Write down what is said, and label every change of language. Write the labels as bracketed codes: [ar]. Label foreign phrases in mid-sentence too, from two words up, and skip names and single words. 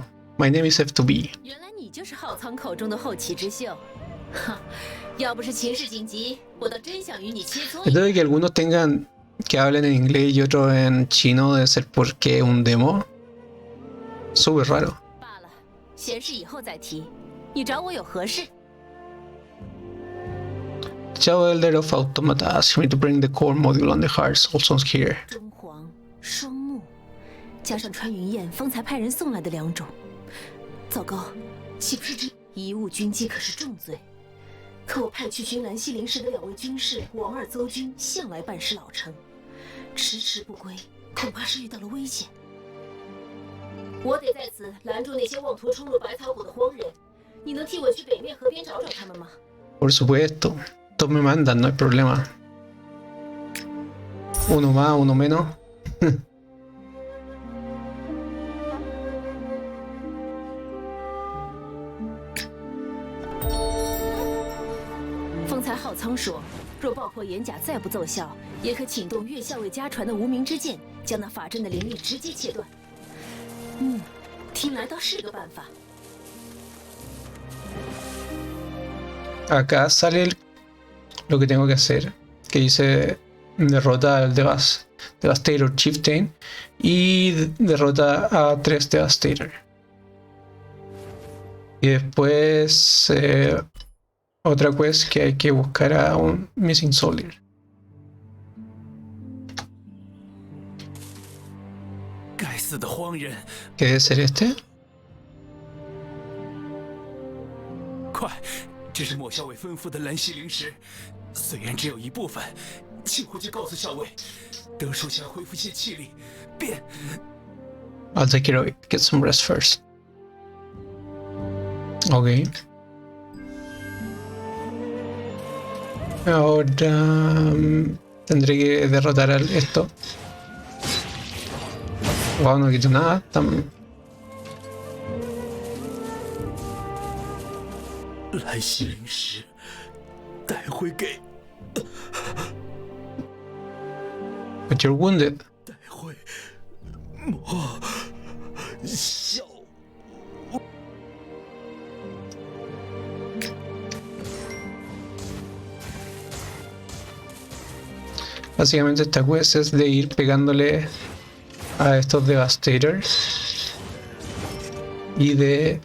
[en] My name is Eftobe. [zh] 你就是浩仓口中的后起之秀，哈！要不是情势紧急，我倒真想与你切磋。 [es] Esto de que algunos tengan que hablen en inglés y otros en chino debe ser porque es un demo. Súper raro. [zh] 罢了，闲事以后再提。你找我有何事？ [en] Chao, Elder of Automata. Ask me to bring the core module on the hearts. Also here. [zh] 中黄、双木，加上穿云燕方才派人送来的2种，糟糕！岂不是这贻误军机可是重罪？可我派去寻兰溪灵石的2位军士王二邹军向来办事老成，迟迟不归，恐怕是遇到了危险。我得在此拦住那些妄图冲入百草谷的荒人。你能替我去北面河边找找他们吗？ [es] Por supuesto. Todos me mandan, no hay problema. Uno más, uno menos. [zh] 方才浩仓说，若爆破岩甲再不奏效，也可请动岳校尉家传的无名之剑，将那法阵的灵力直接切断。听来倒是个办法。 [es] Acá sale lo que tengo que hacer, que dice derrota al Devastator Chieftain y derrota a 3 Devastator. Y después otra quest que hay que buscar a un Missing Soldier. ¿Qué debe ser este? [zh] 快！这是莫校尉吩咐的兰溪灵石，虽然只有一部分，请回去告诉校尉，等属下恢复些气力，便。 [en] I'll take care of it. Get some rest first. Ok. [es] Ahora tendré que derrotar a esto. Wow, no quito nada. [zh] 兰溪灵石带回给。 [en] But you're wounded. [zh] 带回莫校。 [es] Básicamente esta quest es de ir pegándole a estos Devastators y de...